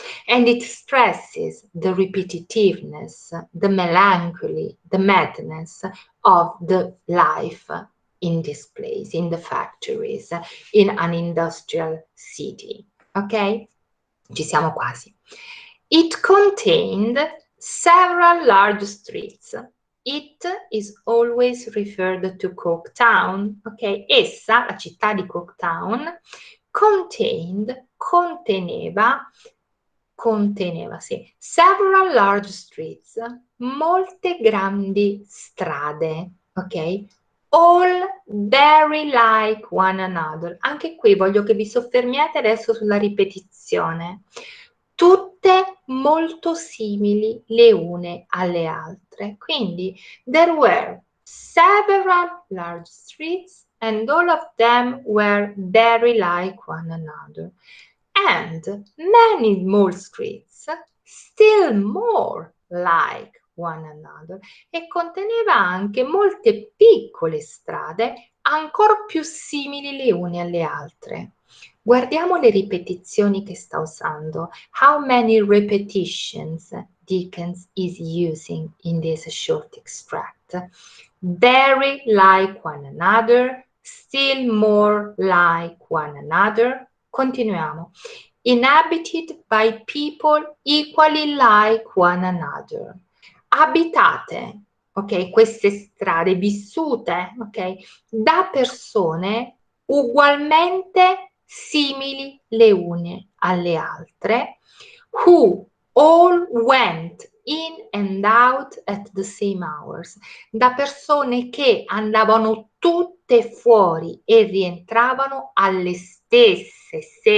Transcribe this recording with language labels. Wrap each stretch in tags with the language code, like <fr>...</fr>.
<en>And it stresses the repetitiveness, the melancholy, the madness of the life in this place, in the factories, in an industrial city. Ok?</en> <it>Ci siamo quasi.</it> <en>It contained several large streets. It is always referred to Coketown. Ok?</en> <it>Essa, la città di Coketown, contained, conteneva conteneva, sì,</it> <en>several large streets,</en> <it>molte grandi strade, ok?</it> <en>All very like one another.</en> <it>Anche qui voglio che vi soffermiate adesso sulla ripetizione. Tutte molto simili le une alle altre. Quindi,</it> <en>there were several large streets and all of them were very like one another. And many small streets, still more like one another,</en> <it>e conteneva anche molte piccole strade ancora più simili le une alle altre. Guardiamo le ripetizioni che sta usando.</it> <en>How many repetitions Dickens is using in this short extract? Very like one another, still more like one another.</en> <it>Continuiamo.</it> <en>Inhabited by people equally like one another.</en> <it>Abitate, ok, queste strade vissute, ok, da persone ugualmente simili le une alle altre,</it> <en>who all went in and out at the same hours,</en> <it>da persone che andavano tutte fuori e rientravano alle stesse</it>